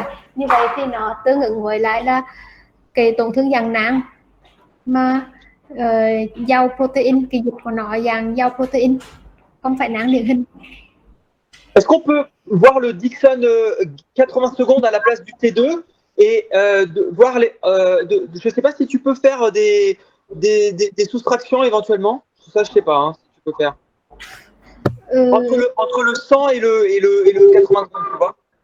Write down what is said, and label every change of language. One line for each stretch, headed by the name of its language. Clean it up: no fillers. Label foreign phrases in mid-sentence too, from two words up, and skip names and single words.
Vietnamese: Như vậy thì nó tương ứng với lại là cái tổn thương dạng nang mà giàu protein, cái dịch của nó dạng giàu protein, không phải nang điển hình.
French: Est-ce qu'on peut voir le Dixon 80 secondes à la place du T2 et voir les. Je ne sais pas si tu peux faire des soustractions éventuellement. Ça, je ne sais pas si tu peux faire. Entre le 100 et le 80 secondes, tu vois.